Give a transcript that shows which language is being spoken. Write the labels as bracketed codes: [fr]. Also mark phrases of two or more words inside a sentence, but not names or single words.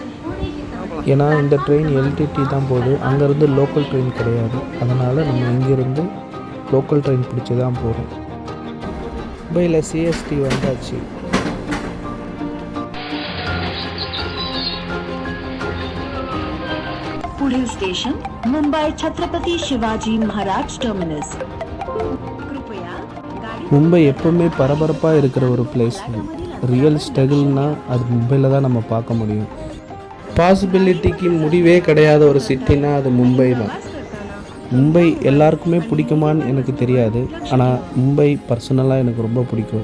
[ta] ஏன்னா இந்த ட்ரெயின் எல்டிடி தான் போகுது. அங்கேருந்து [en] local train [ta] கிடையாது. அதனால் நம்ம இங்கேருந்து [en] local train [ta] பிடிச்சி தான் போகிறோம். மும்பையில் சிஎஸ்டி வந்தாச்சு. [mr] पुढील स्टेशन मुंबई छत्रपति शिवाजी महाराज टर्मिनस. कृपया गाडी [ta] மும்பை எப்பவுமே பரபரப்பாக இருக்கிற ஒரு பிளேஸ். [en] real struggle-na [ta] அது மும்பையில் தான் நம்ம பார்க்க முடியும். பாசிபிலிட்டிக்கு முடிவே கிடையாத ஒரு சிட்டினா அது மும்பை தான். மும்பை எல்லாருக்குமே பிடிக்குமான்னு எனக்கு தெரியாது, ஆனால் மும்பை பர்சனலாக எனக்கு ரொம்ப பிடிக்கும்.